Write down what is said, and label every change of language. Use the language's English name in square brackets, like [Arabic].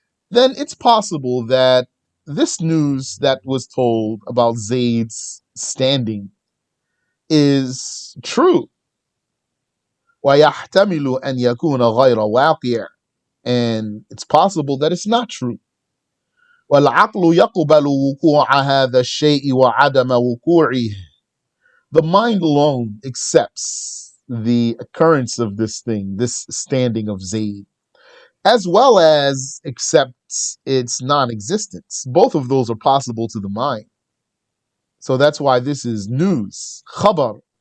[English] Then it's possible that this news that was told about Zayd's standing is true. [Arabic] ويحتمل أن يكون غير واقع. [English] And it's possible that it's not true. [Arabic] والعقل يقبل وقوع هذا الشيء وعدم وقوعه. [English] The mind alone accepts the occurrence of this thing, this standing of Zayd, as well as accepts its non-existence. Both of those are possible to the mind. So that's why this is news, khabar.